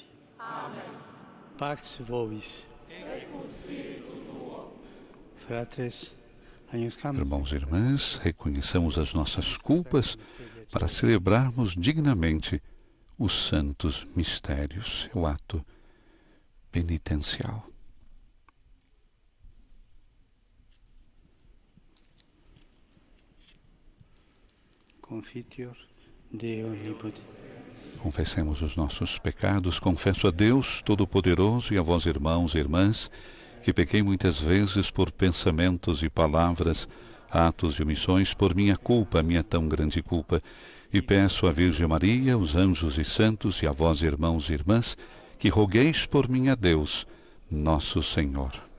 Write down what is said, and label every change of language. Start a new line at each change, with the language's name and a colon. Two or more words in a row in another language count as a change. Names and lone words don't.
Latin: Amen. Pax vobis. Et cum spiritu tuo. Fratres,
Portuguese: irmãos e irmãs, reconheçamos as nossas culpas para celebrarmos dignamente os santos mistérios, o ato penitencial.
Latin: Confiteor Dei Omnipotens.
Portuguese: Confessemos os nossos pecados. Confesso a Deus Todo-Poderoso e a vós, irmãos e irmãs, que pequei muitas vezes por pensamentos e palavras, atos e omissões, por minha culpa, minha tão grande culpa. E peço à Virgem Maria, os anjos e santos, e a vós, irmãos e irmãs, que rogueis por mim a Deus, nosso Senhor.